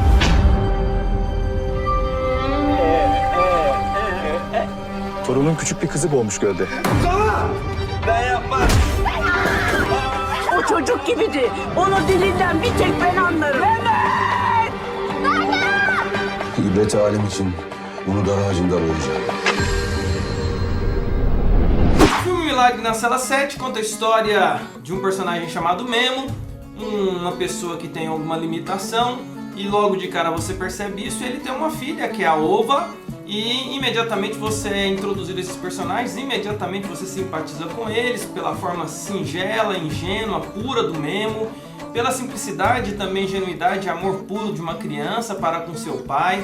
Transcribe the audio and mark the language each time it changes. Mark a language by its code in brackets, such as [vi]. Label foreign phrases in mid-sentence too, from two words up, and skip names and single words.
[tr] Torunun küçük bir kızı boğmuş gölde. Ben yapmam. O çocuk gibiydi. Onun dilinden bir tek ben anlarım. İbret alem için bunu dar ağacında boyayacağım. [pt] O filme Milagre na Cela 7 conta a história de personagem chamado Memo, uma pessoa que tem alguma limitação, e logo de cara você percebe isso. Ele tem uma filha que é a Ova, e imediatamente você é introduzido a esses personagens, imediatamente você simpatiza com eles pela forma singela, ingênua, pura do Memo, pela simplicidade e também ingenuidade e amor puro de uma criança para com seu pai.